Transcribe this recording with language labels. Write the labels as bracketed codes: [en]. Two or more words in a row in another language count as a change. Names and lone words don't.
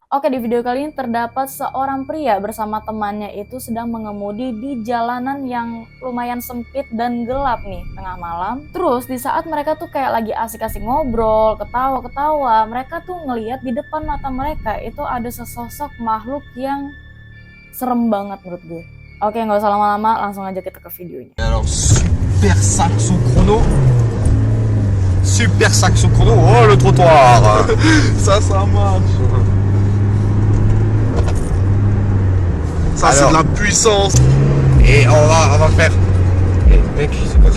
[id] Oke, di video kali ini terdapat seorang pria bersama temannya itu sedang mengemudi di jalanan yang lumayan sempit dan gelap nih, tengah malam. Terus di saat mereka tuh kayak lagi asik-asik ngobrol, ketawa-ketawa, mereka tuh ngelihat di depan mata mereka itu ada sesosok makhluk yang serem banget menurut gue. Oke, nggak usah lama-lama, langsung aja kita ke videonya. [fr] Alors, super saxo chrono. Super saxo chrono. Oh, le trottoir. Ça marche. Ça, c'est de la puissance. Et on va faire. Eh, mec, c'est quoi ça?